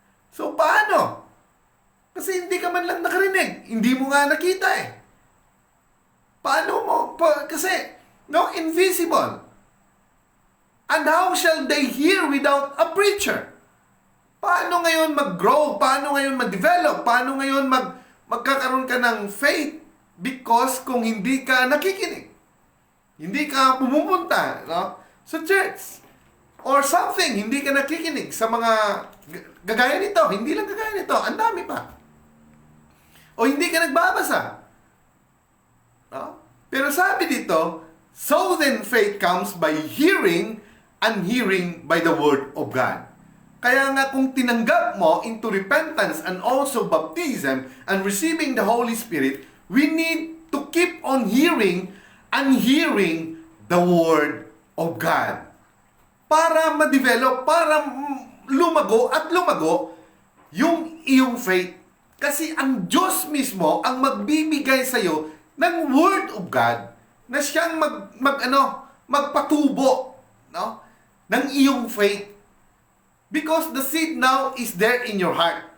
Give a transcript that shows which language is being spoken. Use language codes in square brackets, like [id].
[tl] So, paano? Kasi hindi ka man lang nakarinig. Hindi mo nga nakita eh. Paano mo? Kasi, no, invisible. [en] And how shall they hear without a preacher? [tl] Paano ngayon mag-grow? Paano ngayon mag-develop? Paano ngayon magkakaroon ka ng faith? Because kung hindi ka nakikinig, hindi ka pumupunta, no, sa church, or something, hindi ka nakikinig sa mga gagaya nito, hindi lang gagaya nito, ang dami pa. O hindi ka nagbabasa. No? Pero sabi dito, [en] so then faith comes by hearing, and hearing by the word of God. [tl] Kaya nga kung tinanggap mo [en] into repentance and also baptism and receiving the Holy Spirit, we need to keep on hearing and hearing the word of God. [tl] para ma-develop, para lumago at lumago yung iyong faith. Kasi ang Diyos mismo ang magbibigay sa iyo ng Word of God na siyang magpatubo, no, ng iyong faith. [en] Because the seed now is there in your heart.